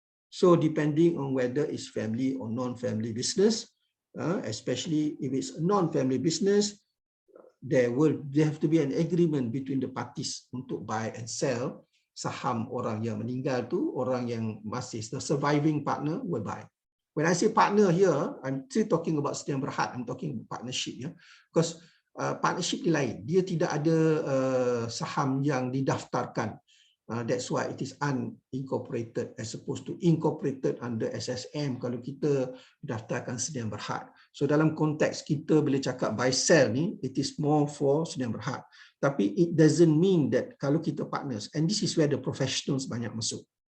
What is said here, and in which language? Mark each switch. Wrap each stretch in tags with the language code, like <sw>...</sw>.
<en>So depending on whether it's family or non-family business, especially if it's a non-family business, there have to be an agreement between the parties</en> <ms>untuk</ms> <en>buy and sell</en> <ms>saham orang yang meninggal tu, orang yang masih</ms> <en>the surviving partner will buy. When I say partner here, I'm still talking about sedia berhad, I'm talking about partnership, ya.</en> <ms>Because partnership ni lain, dia tidak ada saham yang didaftarkan.</ms> <en>That's why it is unincorporated as opposed to incorporated under SSM</en> <ms>kalau kita daftarkan</ms> <en>sedia berhad. So</en> <ms>dalam konteks kita bila cakap</ms> <en>buy sell ni, it is more for sedia berhad.</en> <ms>Tapi</ms> <en>it doesn't mean that</en> <ms>kalau kita</ms> <en>partners, and this is where the professionals</en> <ms>banyak masuk.</ms>